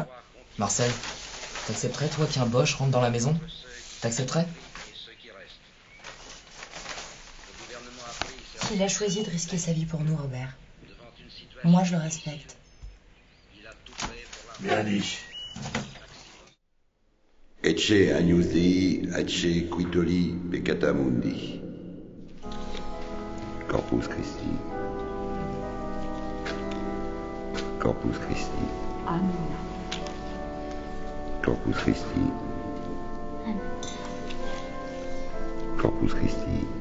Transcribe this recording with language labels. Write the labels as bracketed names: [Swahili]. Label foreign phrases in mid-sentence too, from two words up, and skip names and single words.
[French] Marcel, t'accepterais, toi, qu'un Bosch rentre dans la maison? T'accepterais? Il a choisi de risquer sa vie pour nous, Robert. Moi, je le respecte. Bien dit. [Latin] Ecce agnus Dei, ecce quitoli peccata mundi. Corpus Christi. Corpus Christi. Amen. Corpus Christi. Corpus Christi.